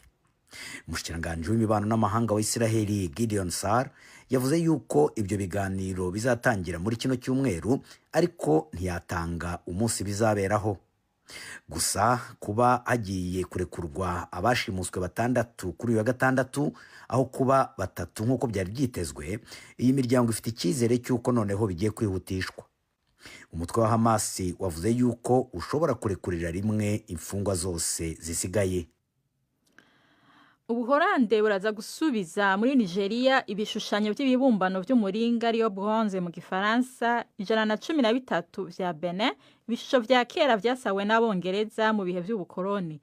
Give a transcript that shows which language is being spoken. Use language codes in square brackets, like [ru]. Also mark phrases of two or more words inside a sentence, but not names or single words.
[rn] Umushikiranganje w'imibano n'amahanga wa Israel Gideon Sar yavuze yuko ibyo biganiro bizatangira muri kino cyumweru, ariko ntiyatanga umunsi bizaberaho. [rw] gusa kuba hagiye kurekurwa abashimuswe 6 kuri uyu wa gatandatu aho kuba 3 nk'uko byari byitezwe, iyi miryango ifite icyizere cy'uko noneho bigiye kwihutishwa. Umutwe wa Hamas wavuze yuko ushobora kurekurira rimwe imfungwa zose zisigaye. Ubuholande buraza gusubiza muri Nigeria ibishushanyo by'ibibumbano by'umuringa ariyo bronze mu Gifaransa 113 [rn] vya Benin, ibishusho vya kera vyasawe n'Abongereza mu bihe by'ubukoloni.